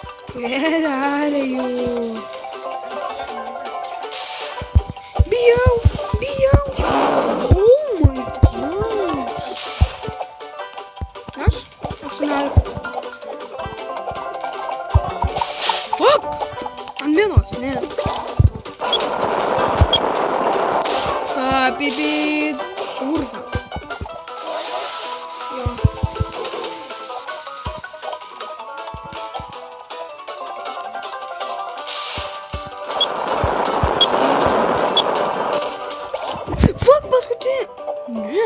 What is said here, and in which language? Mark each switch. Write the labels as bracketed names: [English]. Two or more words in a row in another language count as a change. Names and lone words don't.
[English] Where are you? [Lithuanian] Bijau, bijau. [English] Oh my god. [Lithuanian] Aš? [English] 18. Fuck! [Lithuanian] Ant vienos, ne. [English] Happy beat. [Lithuanian] Kurva. Jo. Fuck, paskutinė. Ne.